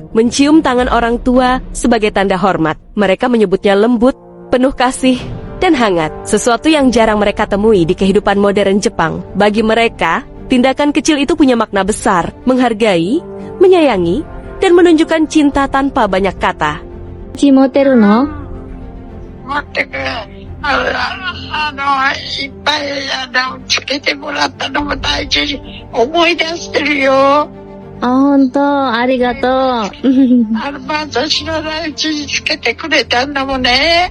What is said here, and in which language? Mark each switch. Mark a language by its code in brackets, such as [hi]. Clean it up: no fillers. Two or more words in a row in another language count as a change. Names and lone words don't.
[id] Mencium tangan orang tua sebagai tanda hormat. Mereka menyebutnya lembut, penuh kasih, dan hangat, sesuatu yang jarang mereka temui di kehidupan modern Jepang. Bagi mereka, tindakan kecil itu punya makna besar, menghargai, menyayangi, dan menunjukkan cinta tanpa banyak kata. Cimoteru no? [ja] いっぱいつけてもらったのも大事に思い出してるよ。本当、ありがとう。まず知らないうちにつけてくれたんだもんね。